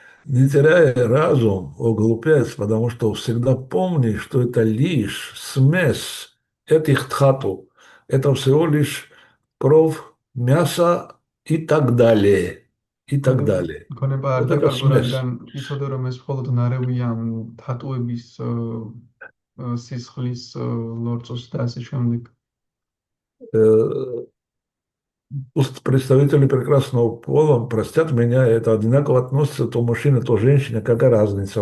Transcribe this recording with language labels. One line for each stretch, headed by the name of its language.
Russian: Не теряй разум, о глупец, потому что всегда помни, что это лишь смесь этих тхату. Это всего лишь кровь, мясо и так далее. И так далее.
Georgian: გონება არ
Russian: Вот это
Georgian: დაკარგო,
Russian: смесь.
Georgian: რადგან იცოდე რომ ეს მხოლოდ ნარევია თატუების სისხლის ლორწოს და ასე შემდეგ.
Russian: Пусть представители прекрасного пола простят меня, это одинаково относится то мужчина, то женщина, какая разница.